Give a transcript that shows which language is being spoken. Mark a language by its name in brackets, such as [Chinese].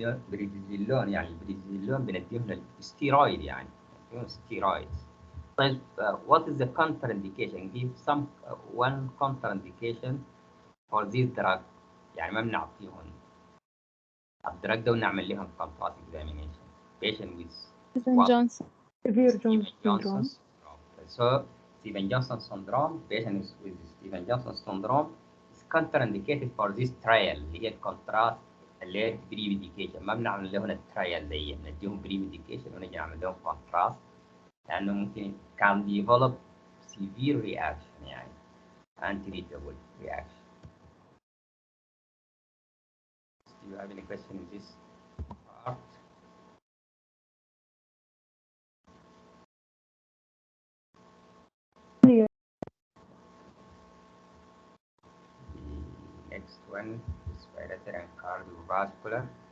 [Arabic] بريديزيلون يعني البريديزيلون بنديهم الستيرويد يعني بنديهم ستيرويد. طيب [English] what is the contraindication? Give some one contraindication for this drug. [Arabic] يعني ما بنعطيهم الدرج ده ونعمل لهم [English] contrast examination. Patient with [Arabic] ستيفن جونسون. [English] severe Stephen Jones Johnson syndrome. So Stephen Johnson syndrome, patients with Stephen Johnson syndrome is contraindicated for this trial [Arabic] اللي هي الكونتراست اللي هي بري ميديكيشن. ما بنعمل لهم الترايل دي، بنديهم بري ميديكيشن ونجي نعمل لهم كونتراست لأنه ممكن [English] can develop severe reaction [Arabic] يعني [English] untreatable reaction. Do you have any question in this part? Yeah. The next one is respiratory and cardiovascular.